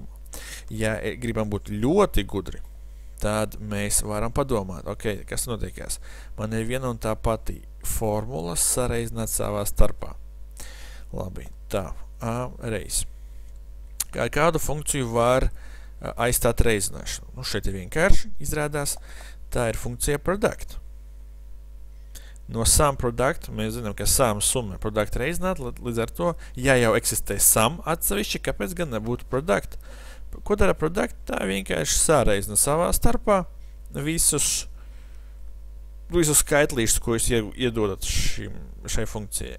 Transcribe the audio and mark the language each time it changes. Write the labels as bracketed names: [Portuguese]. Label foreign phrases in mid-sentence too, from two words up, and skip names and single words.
[Latvian] Ja gribam būt ļoti gudri, tad mēs varam padomāt, ok, kas notiekās? Man ir viena un tā pati formula sareizināt savā starpā. Labi, tā, A reiz. Kādu funkciju var aizstāt reizināšanu? Šeit ir vienkārši izrādās. Tā ir funkcija product. No sum product mēs zinām, ka sum summa ir product reizināt, līdz ar to, ja jau eksistē sum atsevišķi, kāpēc gan nebūtu product? Ko dara product? Tā vienkārši sareizina savā starpā visus skaitlīšus, ko jūs iedodat šai funkcijai.